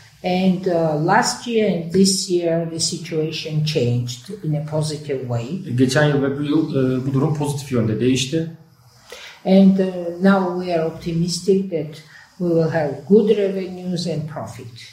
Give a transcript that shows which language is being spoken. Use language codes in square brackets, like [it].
[en] And last year and this year the situation changed in a positive way. [tr] Geçen yıl ve bu yıl bu durum pozitif yönde değişti. [en] And now we are optimistic that we will have good revenues and profit.